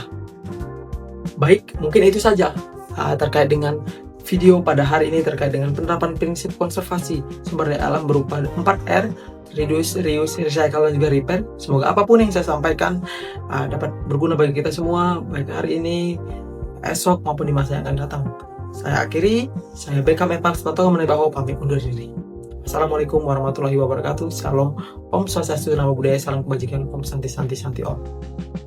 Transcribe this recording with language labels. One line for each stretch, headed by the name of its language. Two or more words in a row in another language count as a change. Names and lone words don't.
Indonesian: Baik, mungkin itu saja terkait dengan video pada hari ini terkait dengan penerapan prinsip konservasi sumber daya alam berupa 4R,
English: reduce, reuse, recycle,
Indonesian: dan juga repair. Semoga apapun yang saya sampaikan dapat berguna bagi kita semua, baik hari ini, esok, maupun di masa yang akan datang. Saya akhiri, saya Beckham Evans Toto Menebao pamit undur diri.
Arabic: السلام عليكم ورحمة الله وبركاته.
Indonesian: Salam,
Sanskrit: Om Swastiastu,
Pali: Namo Buddhaya,
Indonesian: salam kebajikan,
Sanskrit: Om Santi Santi Santi Om.